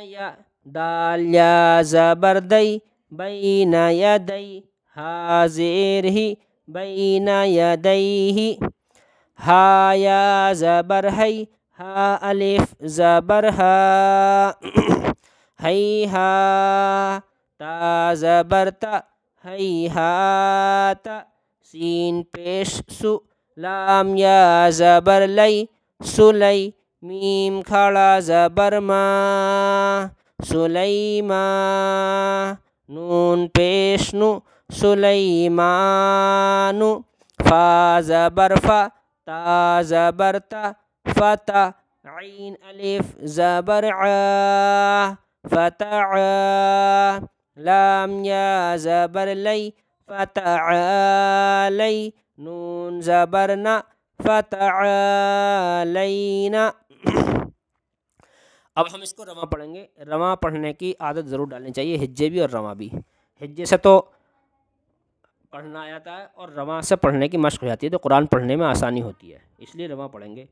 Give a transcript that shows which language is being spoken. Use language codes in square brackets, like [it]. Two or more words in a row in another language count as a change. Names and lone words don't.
[ur] یا، دال یا زبر دی، بینا یدی، ہا زیر ہی، بینا یدیہ، ہا یا زبر ہی، ہا الف زبر ہا، ہی ہا، تا زبر تا، ہی ہات، سین پیش سو، لام یا زبر لی، سلی، میم کھڑا زبر ما، سلیما، نون پیش نو، سلیمانو، فا زبر فا، تا زبر تا، فتا، عین الف زبر عا، فتعا، لام یا زبر لی، فتعالی، نون زبر نا فتعلینا. اب ہم اس کو رواں پڑھیں گے. رواں پڑھنے کی عادت ضرور ڈالنی چاہیے، ہجے بھی اور رواں بھی. ہجے سے تو پڑھنا آتا ہے اور رواں سے پڑھنے کی مشق ہو جاتی ہے، تو قرآن پڑھنے میں آسانی ہوتی ہے، اس لیے رواں پڑھیں گے.